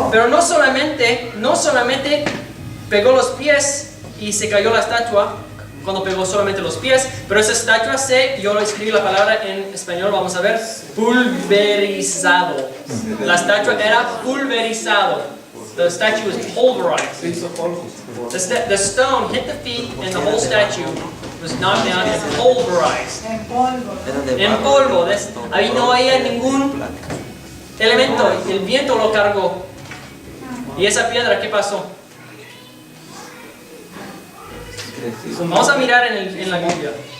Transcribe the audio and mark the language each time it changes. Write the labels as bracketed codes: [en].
[es] Pero no solamente pegó los pies y se cayó la estatua cuando pegó solamente los pies, pero esa estatua yo lo escribí la palabra en español, vamos a ver, pulverizado. La estatua era pulverizado. [en] the statue was pulverized. [es] Se hizo polvo. [en] The stone hit the feet and the whole statue was knocked down and pulverized. [es] En polvo. En polvo. Ahí no había ningún elemento. El viento lo cargó. ¿Y esa piedra qué pasó? Vamos a mirar en la Biblia.